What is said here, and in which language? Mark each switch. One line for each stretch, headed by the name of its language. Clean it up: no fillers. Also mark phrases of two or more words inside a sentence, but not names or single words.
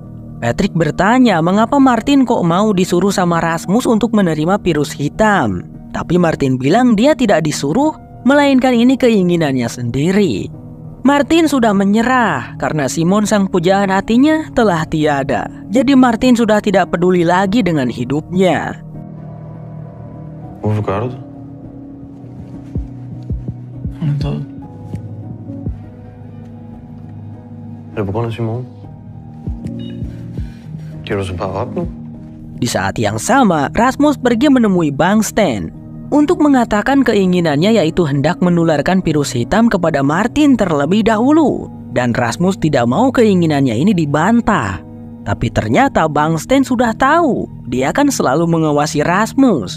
Indonesian: Patrick bertanya mengapa Martin kok mau disuruh sama Rasmus untuk menerima virus hitam. Tapi Martin bilang dia tidak disuruh, melainkan ini keinginannya sendiri. Martin sudah menyerah karena Simon sang pujaan hatinya telah tiada. Jadi Martin sudah tidak peduli lagi dengan hidupnya.
Danish: Hvorfor gør du det? Han er død. Er det på grund af Simon? Giver du så bare op nu?
Indonesian: Di saat yang sama, Rasmus pergi menemui Bangsten untuk mengatakan keinginannya, yaitu hendak menularkan virus hitam kepada Martin terlebih dahulu. Dan Rasmus tidak mau keinginannya ini dibantah. Tapi ternyata Bangsten sudah tahu, dia kan selalu mengawasi Rasmus.